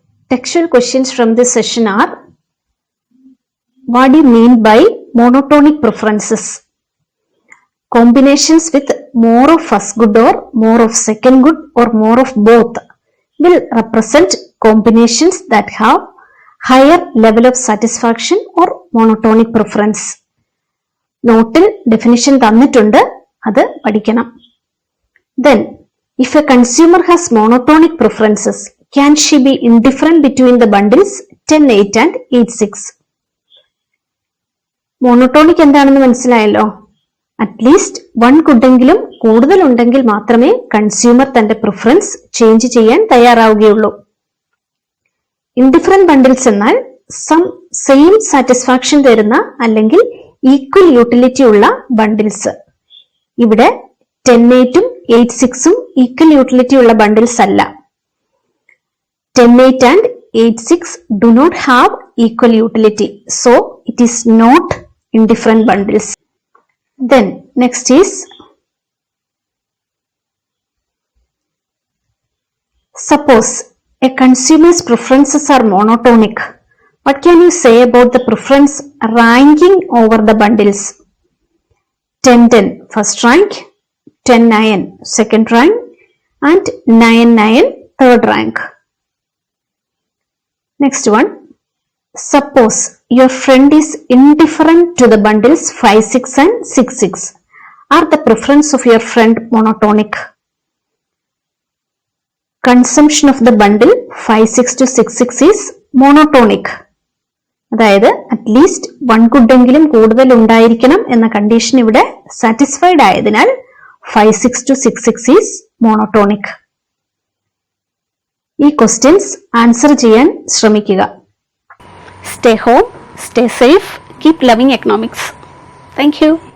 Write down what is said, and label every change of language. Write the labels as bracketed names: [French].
[English] Textual questions from this session are: what do you mean by monotonic preferences? Combinations with more of first good or more of second good or more of both will represent combinations that have higher level of satisfaction or monotonic preference. [Malayalam] നോട്ടിൽ definition തന്നിട്ടുണ്ട്, അത് പഠിക്കണം. [English] Then, if a consumer has monotonic preferences, can she be indifferent between the bundles 10, 8 and 8, 6? [Malayalam] Monotonic എന്താണെന്ന് മനസ്സിലായല്ലോ. At least 1 ഗുഡെങ്കിലും കൂടുതലുണ്ടെങ്കിൽ മാത്രമേ consumer തന്റെ preference change ചെയ്യാൻ തയ്യാറാവുകയുള്ളൂ. Indifferent bundles എന്നാൽ സം സെയിം സാറ്റിസ്ഫാക്ഷൻ തരുന്ന അല്ലെങ്കിൽ ഈക്വൽ യൂട്ടിലിറ്റി ഉള്ള ബണ്ടിൽസ്. ഇവിടെ 10.8 8.6 ഈക്വൽ യൂട്ടിലിറ്റി ഉള്ള ബണ്ടിൽസ് അല്ല. [English] 10.8 and 8.6 do not have equal utility, so it is not in different bundles. Then next is suppose a consumer's preferences are monotonic. What can you say about the preference ranking over the bundles? 10-10 first rank, 10-9 second rank, and 9-9 third rank. Next one, suppose your friend is indifferent to the bundles 5-6 and 6-6. Are the preference of your friend monotonic? Consumption of the bundle 5-6 to 6-6 is monotonic. [Malayalam] അതായത് at least 1 good എങ്കിലും കൂടുതൽ ഉണ്ടായിരിക്കണം എന്ന condition ഇവിടെ satisfied ആയതിനാൽ [English] 5-6 to 6-6 is monotonic. [Malayalam] ഈ questions answer ചെയ്യാൻ ശ്രമിക്കുക. [English] Stay home, stay safe, keep loving economics. Thank you.